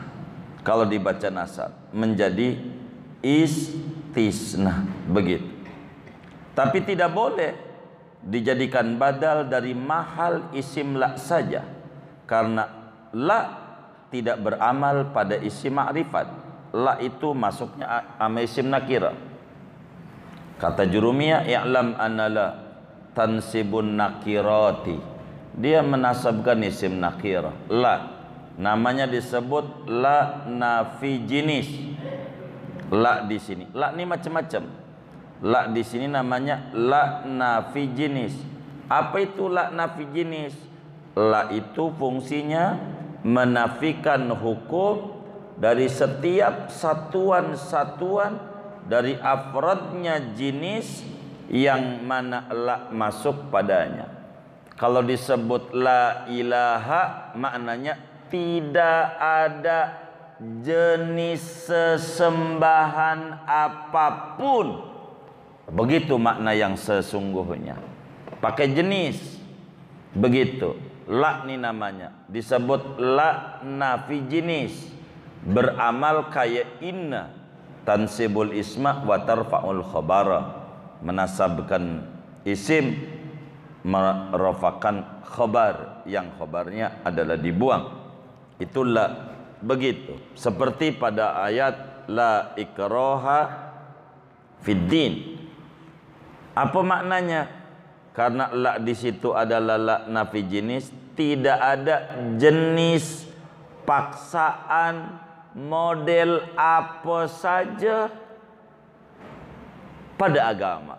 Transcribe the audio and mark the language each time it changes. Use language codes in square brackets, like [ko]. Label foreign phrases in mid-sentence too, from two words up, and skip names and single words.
[id] Kalau dibaca nasab menjadi istisna, begitu. Tapi tidak boleh dijadikan badal dari mahal isim la saja, karena la tidak beramal pada isim ma'rifat. La itu masuknya ama isim nakira. Kata Jurumiyah, [ar] اعلم أن لا تنصب النكرة. [id] Dia menasabkan isim nakira. La namanya disebut la nafi jinis. La di sini, la ini macam-macam. La di sini namanya la nafi jinis. Apa itu la nafi jinis? La itu fungsinya menafikan hukum dari setiap satuan-satuan dari afradnya jinis yang mana la masuk padanya. Kalau disebut [ar] لا إله, [id] maknanya tidak ada jenis sesembahan apapun. Begitu makna yang sesungguhnya. Pakai jenis. Begitu. La ni namanya. Disebut la nafi jenis. Beramal kayak inna. [ar] تنصب الاسم وترفع الخبر. [id] Menasabkan isim, merafakan khabar, yang khabarnya adalah dibuang. Itulah begitu. Seperti pada ayat [ar] لا إكراه في الدين. [id] Apa maknanya? Karena la di situ adalah la nafi jenis, tidak ada jenis paksaan model apa saja pada agama.